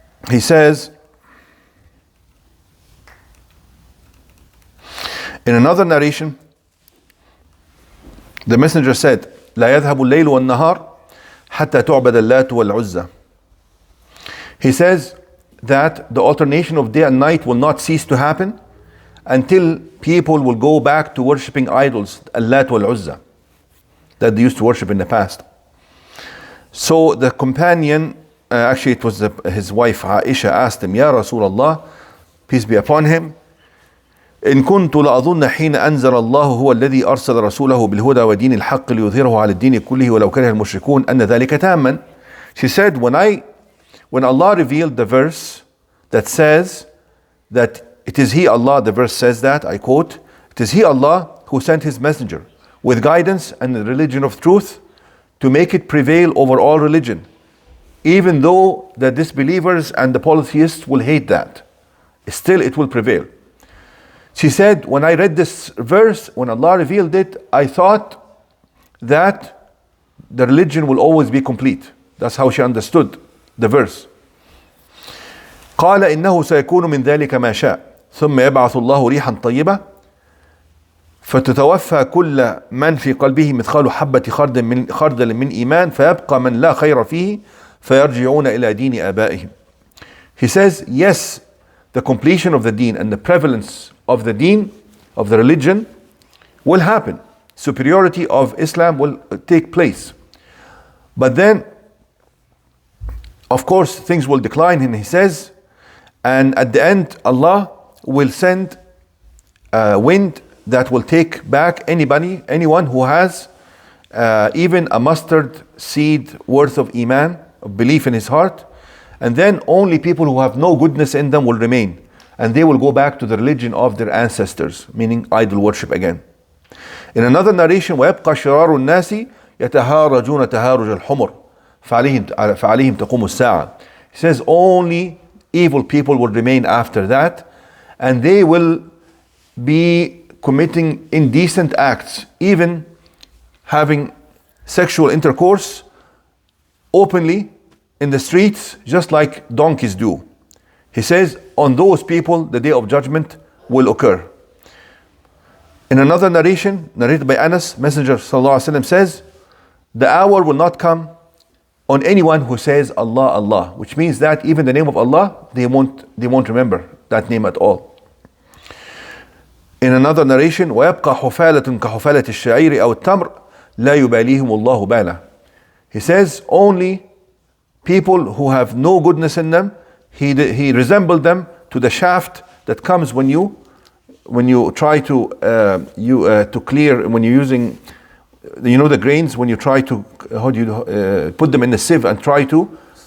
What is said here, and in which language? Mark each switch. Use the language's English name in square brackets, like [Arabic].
[English] He says, in another narration, the Messenger said, [Arabic] لا يذهب الليل والنهار حتى تعبد اللات والعزى. [English] He says that the alternation of day and night will not cease to happen until people will go back to worshipping idols, Allat wal Uzza, that they used to worship in the past. So the companion, actually it was his wife Aisha, asked him, Ya Rasulullah, peace be upon him, [Arabic] إن كنت لأظن حين أنزل الله هو الذي أرسل رسوله بالهدى ودين الحق ليظهره على الدين كله ولو كره المشركون أن ذلك تاما. [English] She said, when Allah revealed the verse that says that it is He, Allah, the verse says that, I quote, it is He, Allah, who sent His messenger with guidance and the religion of truth to make it prevail over all religion, even though the disbelievers and the polytheists will hate that, still it will prevail. She said, when I read this verse, when Allah revealed it, I thought that the religion will always be complete. That's how she understood the verse. [Arabic] قال إنه سيكون من ذلك ما شاء ثم يبعث الله ريحا طيبة فتتوفى كل من في قلبه مثقال حبة خردل من إيمان فيبقى من لا خير فيه فيرجعون إلى دين آبائهم. [English] He says, yes, the completion of the deen and the prevalence of the deen, of the religion, will happen. Superiority of Islam will take place. But then, of course, things will decline, and he says, and at the end, Allah will send a wind that will take back anyone who has even a mustard seed worth of Iman, of belief in his heart, and then only people who have no goodness in them will remain. and they will go back to the religion of their ancestors, meaning idol worship again. In another narration, [Arabic] وَيَبْقَى شِرَارُ النَّاسِ يَتَهَارَجُونَ تَهَارُجَ الْحُمُرِ فَعَلَيْهِمْ تَقُومُ السَّاعَةِ. [English] He says only evil people will remain after that, and they will be committing indecent acts, even having sexual intercourse openly in the streets, just like donkeys do. He says, on those people, the day of judgment will occur. In another narration, narrated by Anas, Messenger ﷺ says, the hour will not come on anyone who says Allah, Allah, which means that even the name of Allah, they won't remember that name at all. In another narration, [Arabic] وَيَبْقَى حُفَالَةٌ كَحُفَالَةِ الشَّعِيرِ أَوْ التَّمْرِ لَا يُبَالِيهِمُ اللَّهُ بَالًا. [English] He says only people who have no goodness in them, he resembled them to the shaft that comes when you try to clear, when you're using, the grains, when you try to put them in a sieve and try to